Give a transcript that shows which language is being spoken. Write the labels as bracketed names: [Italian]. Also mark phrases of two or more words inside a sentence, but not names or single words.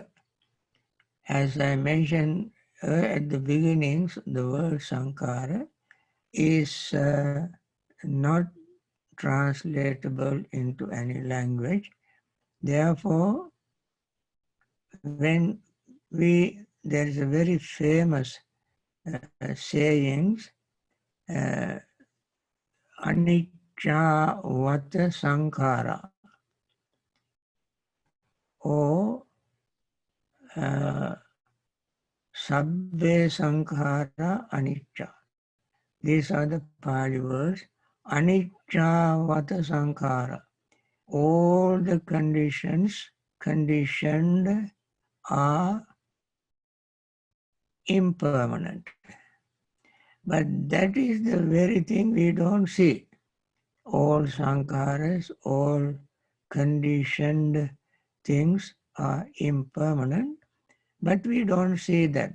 [English] As I mentioned at the beginnings, the word sankhara is not translatable into any language. Therefore, when there is a very famous sayings, [Pali] anicca vata sankhara, or sabbe sankhara anicca. [English] These are the Pali words. [Pali] Anicca vata sankhara. [English] All the conditions conditioned are impermanent. But that is the very thing we don't see. All sankharas, all conditioned things are impermanent, but we don't see that.